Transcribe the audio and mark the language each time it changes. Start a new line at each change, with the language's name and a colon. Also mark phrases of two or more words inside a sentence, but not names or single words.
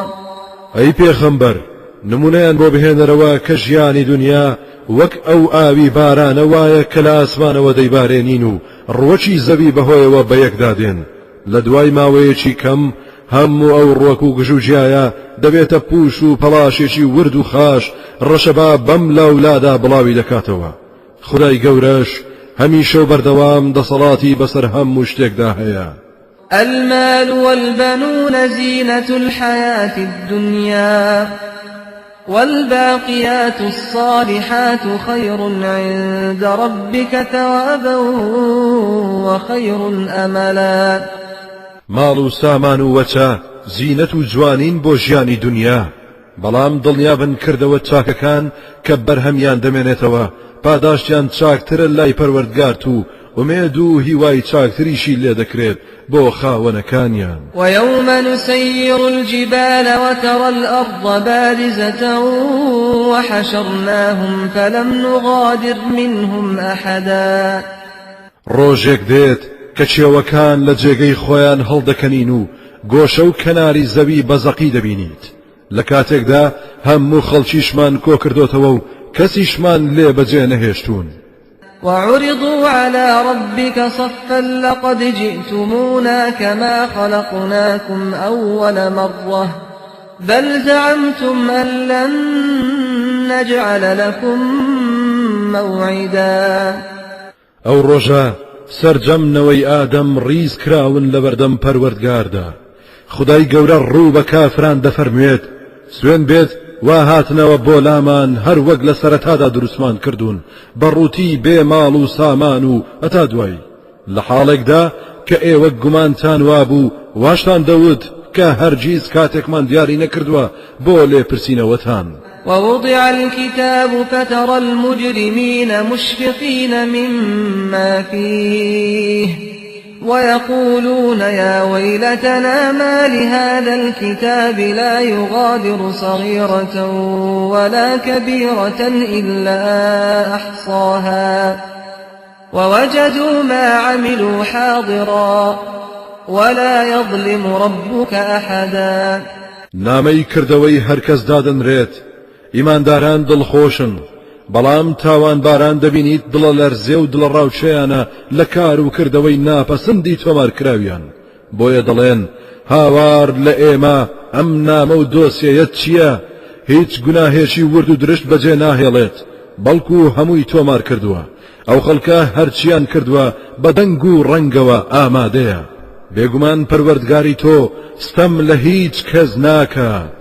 Central Kurdish: أي پێغەمبەر نمونەیان بۆ بهێنەرەوە کە ژیانی دنیا وەک ئەو ئاوی بارانە وایە کە لە ئاسمانەوە دەیبارێنین و ڕوەکی زەوی بەهۆیەوە بەیەکدادێن. لە دوای ماوەیەکی کەم هەموو ئەو ڕوەک و گژوجیایە دەبێتە پوش و پەڵاشێکی ورد و خاش ڕەشەبا بەم لاولادا بڵاوی دەکاتەوە. خدای گەورەش هەمیشە و بەردەوام دەسەڵاتی بەسەر هەموو شتێکدا هەیە.
Arabic: المال والبنون زينة الحياة الدنيا والباقيات الصالحات خير عند ربك ثوابا وخير أملا.
Central Kurdish: ماڵ و سامان و وەچە زینەت و جوانین بۆ ژیانی دنیا. بەڵام دڵنیابن کردەوە چاکەکان کە بەرهەمیان دەمێنێتەوە پاداشتیان چاکترە لای پەروەردگار و ومێد و هیوای چاکتریشی لێ دەکرێت بۆ خاوەنەکانیان.
Arabic: ويوم نسير الجبال وترى الأرض بارزة وحشرناهم فلم نغادر منهم أحدا.
Central Kurdish: ڕۆژێک دێت کە چێوەکان لە جێگەی خۆیان هەڵدەکەنین و گۆشە و کەناری زەوی بەزەقی دەبینیت. لە کاتێکدا هەموو خەڵکیشمان کۆ کردوتەوە و کەسیشمان لێ بەجێ نەهێشتون.
Arabic: وعرضوا على ربك صفا لقد جئتمونا كما خلقناكم أول مرة بل زعمتم أن لن نجعل لكم موعدا
Central Kurdish: ئەو ڕۆژە سەرجەمنەوەی ئادەم ڕیز کراون لە بەردەم پەروەردگاردا خودای گەورە ڕوو بە کافران دەفەرموێت سوێن بێت وا هاتنەوە بۆ لامان هەر وەک لە سەرەتادا دروستمان کردوون بەڕووتی بێ ماڵ و سامان و هەتا دوای لە حاڵێکدا کە ئێوە گومانتان وابوو واشتان دەوت کە هەرگیز کاتێکمان دیاری نەکردووە بۆ لێپرسینەوەتان
Arabic: ووضع الكتاب فترى المجرمين مشفقين مما فيه ويقولون يا ويلتنا ما لهذا الكتاب لا يغادر صغيرة ولا كبيرة إلا أحصاها ووجدوا ما عملوا حاضرا ولا يظلم ربك أحدا
Central Kurdish: نامەی کردەوەی هەرکەس دادەنرێت ئیمانداران دڵخۆشن بەڵام تاوانباران دەبینیت دڵە لەرزێ و دڵە ڕاوچەیانە لە کار و کردەوەی ناپەسەندی تۆمارکراویان بۆیە دەڵێن هاوار لە ئێمە ئەم نامە و دۆسیەیەت چییە هیچ گوناهێشی ورد و درشت بەجێ ناهێڵێت بەڵکو هەمووی تۆمار کردووە ئەو خەڵکە هەرچیان کردووە بە دەنگ و ڕەنگەوە ئامادەیە بێگومان پەروەردگاری تۆ ستەم لە هیچ کەس ناکات